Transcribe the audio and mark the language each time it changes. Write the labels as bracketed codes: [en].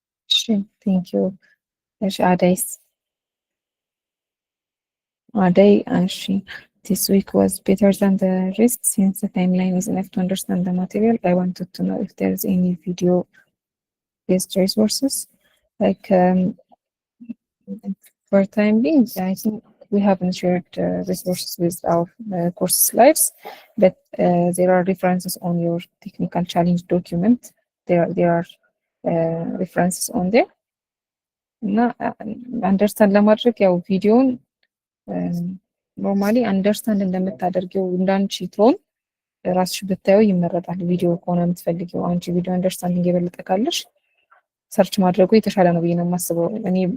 [en] እሺ ቴንክ ዩ። እሺ አዳይ እሺ this week was better than the rest since the timeline is enough to understand the material. I wanted to know if there's any video based resources like for time being I think we haven't shared resources with our course slides, but there are references on your technical challenge document. There are references on there. [am] እና አንደርስታንድ ለማድረግ ያው ቪዲዮን ኖርማሊ አንደርስታንድ እንደምታደርጊው እንዳንቺ ቶን ራስሽ ብታዩ ይመረጣል። ቪዲዮ ከሆነ የምትፈልጊው አንቺ ቪዲዮ አንደርስታንዲንግ የበለጠ ካለሽ ሰርች ማድረጉ የተሻለ ነው ብዬ ነው የማስበው። እኔ